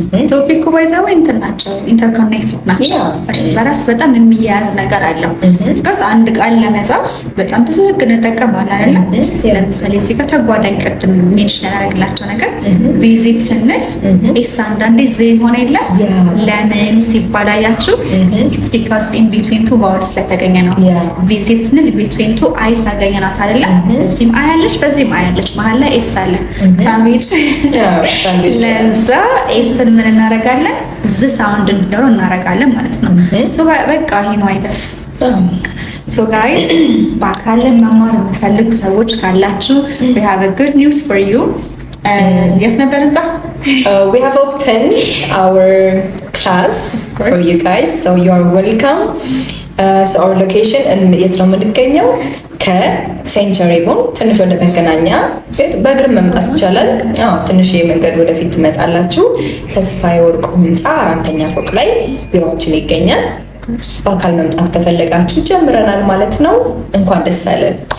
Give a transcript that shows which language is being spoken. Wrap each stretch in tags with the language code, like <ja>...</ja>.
<am>ቶፒኩ ባይ ዘ ወይ እንትን ናቸው ኢንተርኮኔክትድ ናቸው። እርስ በራስ በጣም የሚያያዝ ነገር አለው። because አንድ ቃል ለመጻፍ በጣም ብዙ ህግ እንጠቀማለን አይደል? ለምሳሌ እዚህ ጋር ተጓዳኝ ቅድም ሜንሽን ያደረግላቸው ነገር ቪዚት ስንል ኤስ አንዳንዴ ዜ ሆነ የለ ለምን ሲባል አያችሁ?</am> <en>it's because in between two vowels ስለተገኘ ነው።</en> <am>ቪዚት ስንል between two አይስ አገኘናት አይደል? እዚህም አያለች በዚህም አያለች መሀል ላይ ኤስ አለ ሳንድዊች ለዛ ኤስን ምን እናደርጋለን? ዝ ሳውንድ እንዲኖረው እናደርጋለን ማለት ነው። ሶ በቃ ይሄ ነው አይደስ</am> <en>So guys,</en> <am>በአካል መማር የምትፈልጉ ሰዎች ካላችሁ</am> <en>we have a good news for you. Yes, Nabaranta? We have opened our class for you guys, so you are welcome. So our location</en> <am>የት ነው የምንገኘው? ከሴንቸሪ ቦን ትንሽ ወደ መገናኛ በእግር መምጣት ይቻላል። ትንሽ የመንገድ ወደፊት ትመጣላችሁ። ተስፋዬ ወርቁ ህንፃ 4ኛ ፎቅ ላይ ቢሮአችን ይገኛል። በአካል መምጣት ከፈለጋችሁ ጀምረናል ማለት ነው። እንኳን ደስ አለን።</am>